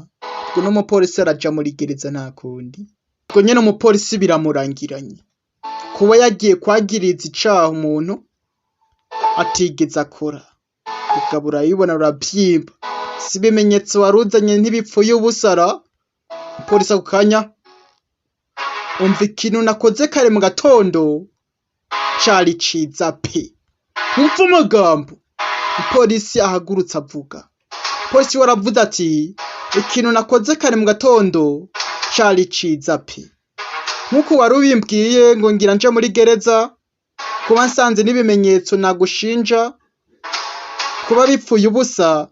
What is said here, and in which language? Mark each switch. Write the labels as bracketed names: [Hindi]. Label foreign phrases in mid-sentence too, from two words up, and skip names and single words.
[Rundi] Ubwo n'umupolisi araja muri gereza nta kundi. Ubwo nyene umupolisi biramurangiranye kuba yagiye kwagiriza icaha umuntu atigeze akora. Ukabura yibona uravyimba, si ibimenyetso waruzanye ntibipfuye ubusara. Umupolisi ako kanya, umva ikintu nakoze kare mu gatondo cari ciza pe. Umva amagambo umupolisi ahagurutse avuga. Polisi waravuze ati ikintu nakoze kare mu gatondo cari ciza pe. Nkuko wari ubimbwiye ngo ngira nje muri gereza, kuba nsanze n'ibimenyetso nagushinja kuba bipfuye ubusa.